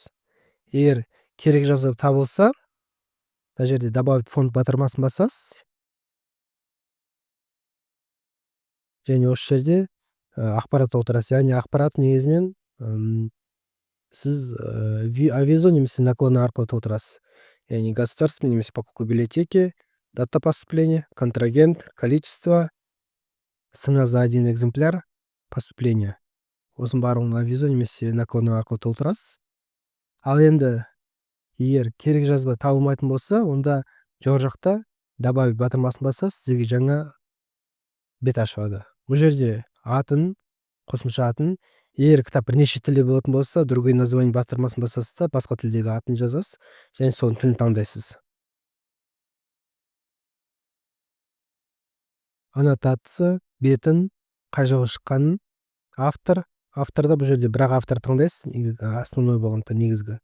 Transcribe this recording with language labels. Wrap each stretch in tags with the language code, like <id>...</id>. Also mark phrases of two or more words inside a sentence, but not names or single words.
<kk>Егер керек жазба табылса, мына жерде</kk> <ru>добавить фонд</ru> <kk>батырмасын басасыз. Және осы жерде ақпарат толтырасыз. Яғни ақпарат негізінен сіз авизо немесе наклоны арқылы толтырасыз.</kk> <ru>Яғни государственный немесе покупка библиотеки, дата поступления, контрагент, количество, цена за один экземпляр, поступления.</ru> <kk>Осының барлығын авизо немесе наклоны арқылы толтырасыз. Ал енді егер керек жазба табылмайтын болса, онда жоғары жақта добавить батырмасын басасыз, сізге жаңа бет ашылады. Бұл жерде атын, қосымша атын, егер кітап бірнеше тілде болатын болса,</kk> <ru>другой название</ru> <kk>батырмасын басасыз да, басқа тілдегі атын жазасыз, және соның тілін таңдайсыз. Аннотация, бетін, қай жағы шыққанын, авторда бұл жерде бірақ автор таңдайсыз, основной болғанда негізгі.</kk>